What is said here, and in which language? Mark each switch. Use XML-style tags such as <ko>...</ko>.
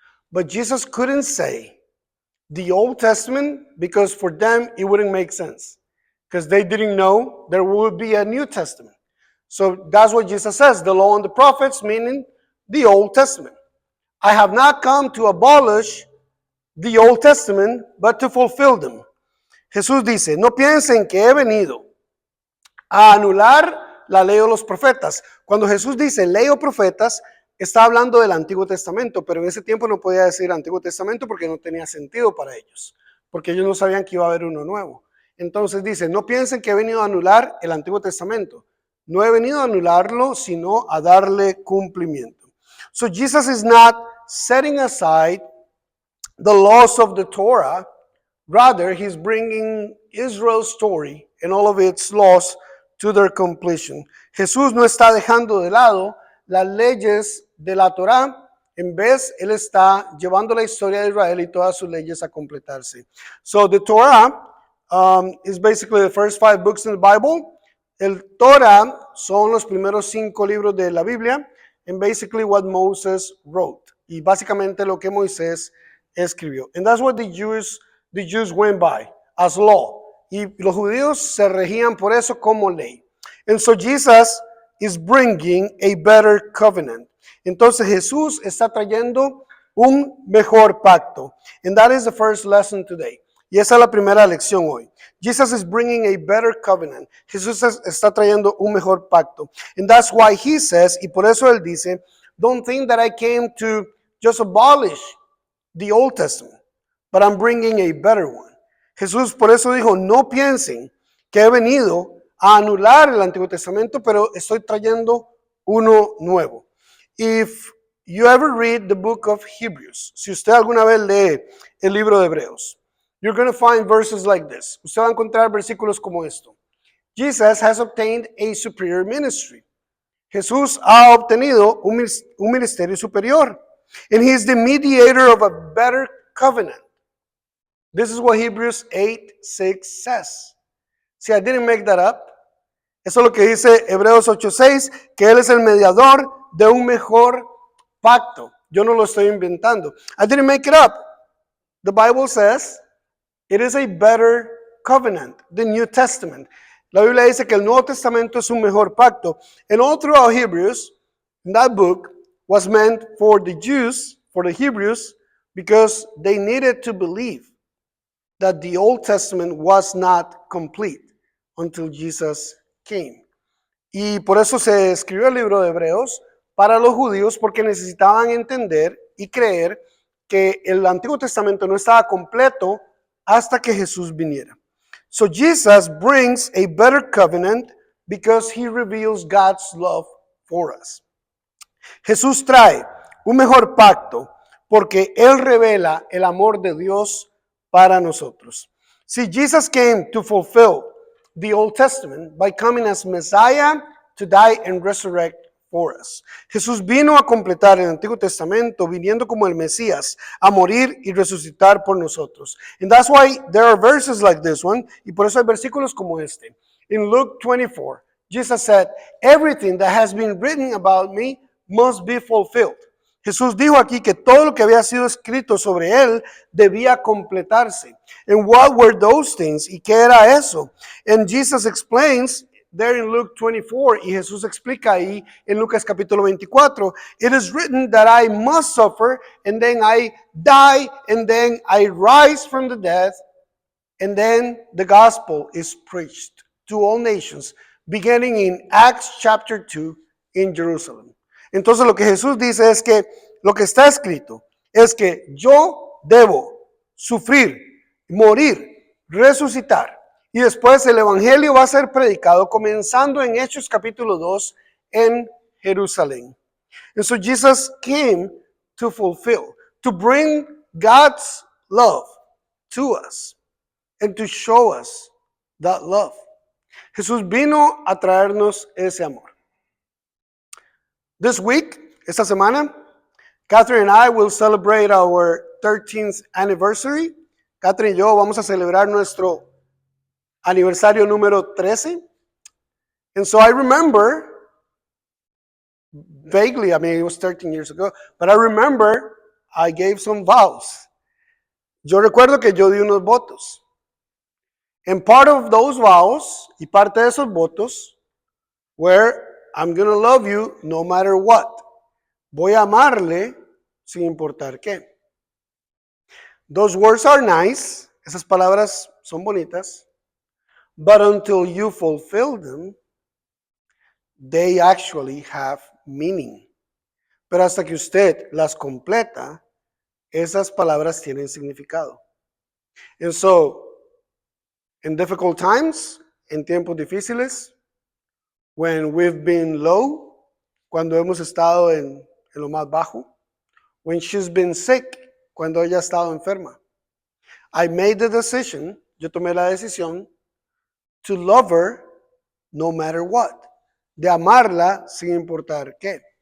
<en>But Jesus couldn't say the Old Testament because for them it wouldn't make sense. Because they didn't know there would be a New Testament. So that's what Jesus says, the law and the prophets, meaning the Old Testament. I have not come to abolish the Old Testament, but to fulfill them.</en> <es>Jesús dice, no piensen que he venido a anular la ley o los profetas. Cuando Jesús dice ley o profetas, está hablando del Antiguo Testamento, pero en ese tiempo no podía decir Antiguo Testamento porque no tenía sentido para ellos, porque ellos no sabían que iba a haber uno nuevo. Entonces dice, no piensen que he venido a anular el Antiguo Testamento. No he venido a anularlo, sino a darle cumplimiento.</es> <en>So Jesus is not setting aside the laws of the Torah. Rather, he's bringing Israel's story and all of its laws to their completion.</en> <es>Jesús no está dejando de lado las leyes de la Torá. En vez, él está llevando la historia de Israel y todas sus leyes a completarse.</es> <en>So the Torah is basically the first 5 books in the Bible.</en> <es>El Torah son los primeros 5 libros de la Biblia,</es> <en>and basically what Moses wrote.</en> <es>Y básicamente lo que Moisés escribió.</es> <en>And that's what the Jews went by as law.</en> <es>Y los judíos se regían por eso como ley.</es> <en>And so Jesus is bringing a better covenant.</en> <es>Entonces Jesús está trayendo un mejor pacto.</es> <en>And that is the first lesson today.</en> <es>Y esa es la primera lección hoy.</es> <en>Jesus is bringing a better covenant.</en> <es>Jesús está trayendo un mejor pacto.</es> <en>And that's why he says,</en> <es>y por eso él dice,</es> <en>don't think that I came to just abolish the Old Testament, but I'm bringing a better one.</en> <es>Jesús por eso dijo, no piensen que he venido a anular el Antiguo Testamento, pero estoy trayendo uno nuevo.</es> <en>If you ever read the book of Hebrews,</en> <es>si usted alguna vez lee el libro de Hebreos,</es> <en>you're going to find verses like this.</en> <es>Usted va a encontrar versículos como esto.</es> <en>Jesus has obtained a superior ministry.</en> <es>Jesús ha obtenido un ministerio superior.</es> <en>And he is the mediator of a better covenant. This is what Hebrews 8:6 says. See, I didn't make that up.</en> <es>Eso es lo que dice Hebreos 8:6, que Él es el mediador de un mejor pacto. Yo no lo estoy inventando.</es> <en>I didn't make it up. The Bible says it is a better covenant, the New Testament.</en> <es>La Biblia dice que el Nuevo Testamento es un mejor pacto.</es> <en>And all throughout Hebrews, that book was meant for the Jews, for the Hebrews, because they needed to believe that the Old Testament was not complete until Jesus came.</en> <es>Y por eso se escribió el libro de Hebreos para los judíos, porque necesitaban entender y creer que el Antiguo Testamento no estaba completo hasta que Jesús viniera.</es> <en>So Jesus brings a better covenant because he reveals God's love for us.</en> <es>Jesús trae un mejor pacto porque Él revela el amor de Dios para nosotros.</es> <en>See, Jesus came to fulfill the Old Testament by coming as Messiah to die and resurrect for us.</en> <es>Jesús vino a completar el Antiguo Testamento viniendo como el Mesías a morir y resucitar por nosotros.</es> <en>And that's why there are verses like this one,</en> <es>y por eso hay versículos como este.</es> <en>In Luke 24, Jesus said, everything that has been written about me must be fulfilled.</en> <es>Jesús dijo aquí que todo lo que había sido escrito sobre él debía completarse.</es> <en>And what were those things?</en> <es>¿Y qué era eso?</es> <en>And Jesus explains there in Luke 24,</en> <es>y Jesús explica ahí en Lucas capítulo 24,</es> <en>it is written that I must suffer, and then I die, and then I rise from the dead, and then the gospel is preached to all nations, beginning in Acts chapter 2 in Jerusalem.</en> <es>Entonces lo que Jesús dice es que lo que está escrito es que yo debo sufrir, morir, resucitar. Y después el evangelio va a ser predicado comenzando en Hechos capítulo 2 en Jerusalén.</es> <en>And so Jesus came to fulfill, to bring God's love to us and to show us that love.</en> <es>Jesús vino a traernos ese amor.</es> <en>This week,</en> <es>esta semana,</es> <en>Catherine and I will celebrate our 13th anniversary.</en> <es>Catherine y yo vamos a celebrar nuestro aniversario número 13.</es> <en>And so I remember, vaguely, I mean, it was 13 years ago, but I remember I gave some vows. Yo recuerdo que yo di unos votos. And part of those vows, y parte de esos votos, were, I'm going to love you no matter what.</en> <es>Voy a amarle sin importar qué.</es> <en>Those words are nice.</en> <es>Esas palabras son bonitas.</es> <en>But until you fulfill them, they actually have meaning.</en> <es>Pero hasta que usted las completa, esas palabras tienen significado.</es> <en>And so, in difficult times,</en> <es>en tiempos difíciles,</es> <en>when we've been low,</en> <es>cuando hemos estado en lo más bajo,</es> <en>when she's been sick,</en> <es>cuando ella ha estado enferma,</es> <en>I made the decision,</en> <es>yo tomé la decisión,</es> <en>to love her no matter what,</en> <es>de amarla sin importar qué.</es>